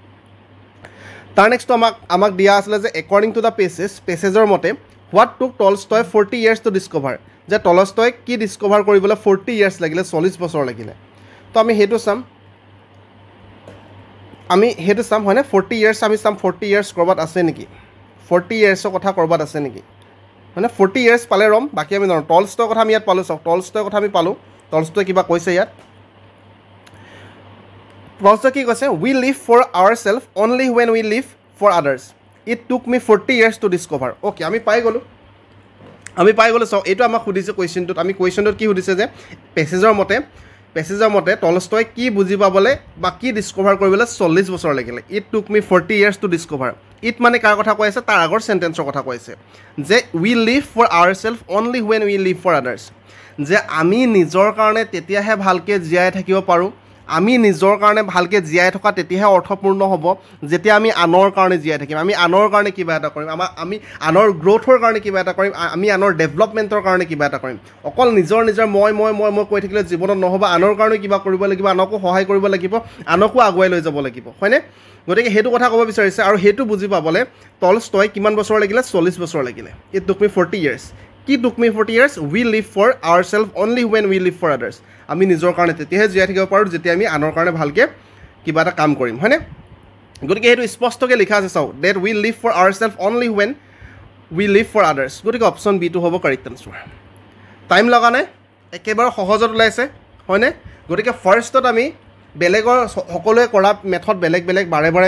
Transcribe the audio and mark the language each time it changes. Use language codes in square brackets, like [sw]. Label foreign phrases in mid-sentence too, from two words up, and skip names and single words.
[as] তাৰ নেক্সটটো আমাক দিয়া আছিলে যে [en] according to the passage [as] মতে [en] what took Tolstoy 40 years to discover [as] যে টলষ্টয় কি ডিস্কভাৰ কৰিবলৈ 40 years লাগিলে 40 বছৰ লাগিলে তো আমি সেইটো চাম হয়নে 40 years আমি চাম 40 years ক'ৰবাত আছে নেকি 40 yearsৰ কথা ক'ৰবাত আছে নেকি মানে 40 years পালে ৰম বাকী আমি জানো টলষ্টয়ৰ কথা আমি ইয়াত পালোঁ চাওক টলষ্টয়ৰ কথা আমি পালোঁ টলষ্টয় কিবা কৈছে ইয়াত টলষ্টয় কি কৈছে [en] we live for ourself only when we live for others it took me 40 years to discover okay [as] আমি পাই গ'লোঁ চাওক এইটো আমাক সুধিছে কুৱেশ্যনটোত কি সুধিছে যে পেছেজৰ মতে পেছেজৰ মতে টলষ্টয় কি বুজি পাবলৈ বা কি ডিস্কভাৰ কৰিবলৈ 40 বছৰ লাগিলে [en] it took me 40 years to discover it [as] মানে কাৰ কথা কৈ আছে তাৰ আগৰ চেণ্টেন্সৰ কথা কৈ আছে যে [en] we live for ourself only when we live for others [as] যে আমি নিজৰ কাৰণে তেতিয়াহে ভালকৈ জীয়াই থাকিব পাৰোঁ আমি নিজৰ কাৰণে ভালকৈ জীয়াই থকা তেতিয়াহে অৰ্থপূৰ্ণ হ'ব যেতিয়া আমি আনৰ কাৰণে জীয়াই থাকিম আমি আনৰ কাৰণে কিবা এটা কৰিম আমি আনৰ গ্ৰ'থৰ কাৰণে কিবা এটা কৰিম আমি আনৰ ডেভেলপমেণ্টৰ কাৰণে কিবা এটা কৰিম অকল নিজৰ মই কৈ থাকিলে জীৱনত নহ'ব আনৰ কাৰণে কিবা কৰিব লাগিব আনকো সহায় কৰিব লাগিব আনকো আগুৱাই লৈ যাব লাগিব হয়নে গতিকে সেইটো কথা ক'ব বিচাৰিছে আৰু সেইটো বুজি পাবলৈ টলষ্টয় কিমান বছৰ লাগিলে 40 বছৰ লাগিলে [en] it took me 40 years [as] কি [en] took me 40 years we live for ourself only when we live for others [as] আমি নিজৰ কাৰণে তেতিয়াহে জীয়াই থাকিব পাৰোঁ যেতিয়া আমি আনৰ কাৰণে ভালকৈ কিবা এটা কাম কৰিম হয়নে গতিকে সেইটো স্পষ্টকৈ লিখা আছে চাওক [en] that we live for ourself only when we live for others [as] গতিকে অপশ্যন বিটো হ'ব [en] correct answer [as] টাইম লগা নাই একেবাৰে সহজত ওলাইছে হয়নে গতিকে ফাৰ্ষ্টত আমি বেলেগৰ সকলোৱে কৰা মেথড বেলেগ বেলেগ বাৰে বাৰে